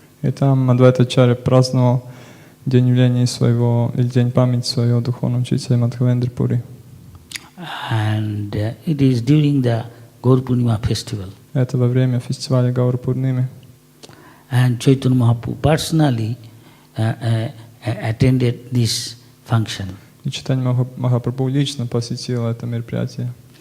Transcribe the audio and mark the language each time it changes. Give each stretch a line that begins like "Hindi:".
Russian: и там Адвайтачари праздновал день явления своего, или день памяти своего духовного учителя Мадхавендра Пури.
English: And it is during the Gaur Purnima festival.
Russian: Это во время фестиваля Гаура Пурними.
English: And Chaitanya Mahaprabhu personally attended this function
Russian: И Чайтанья Махапрабху лично посетил это мероприятие.